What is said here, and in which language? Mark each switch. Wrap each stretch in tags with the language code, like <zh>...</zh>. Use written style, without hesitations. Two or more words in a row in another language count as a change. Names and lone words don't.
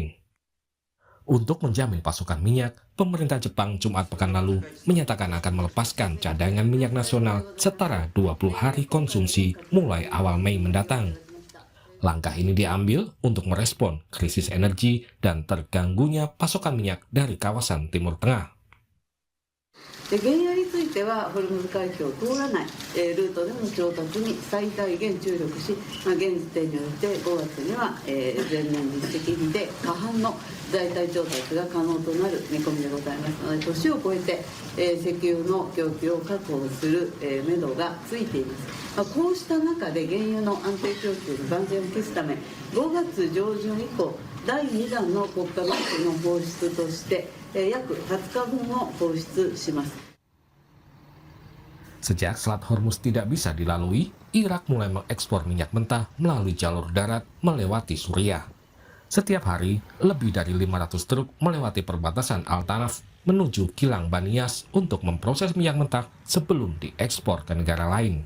<id>Untuk menjamin pasokan minyak, pemerintah Jepang Jumat pekan lalu menyatakan akan melepaskan cadangan minyak nasional setara 20 hari konsumsi mulai awal Mei mendatang. Langkah ini diambil untuk merespon krisis energi dan terganggunya pasokan minyak dari kawasan Timur Tengah.</id> <ja>原油についてはホルムズ海峡を通らない、ルートでの調達に最大限注力し、現時点において5月には、前年実績比で過半の代替調達が可能となる見込みでございますので、年を超えて、石油の供給を確保する、目処がついています。こうした中で原油の安定供給の万全を期すため、5月上旬以降、第2弾の国家ガスの放出として、約20日分を放出します。</ja> <id>Sejak Selat Hormuz tidak bisa dilalui, Irak mulai mengekspor minyak mentah melalui jalur darat melewati Suriah. Setiap hari, lebih dari 500 truk melewati perbatasan Al-Tanaf menuju kilang Banias untuk memproses minyak mentah sebelum diekspor ke negara lain.</id>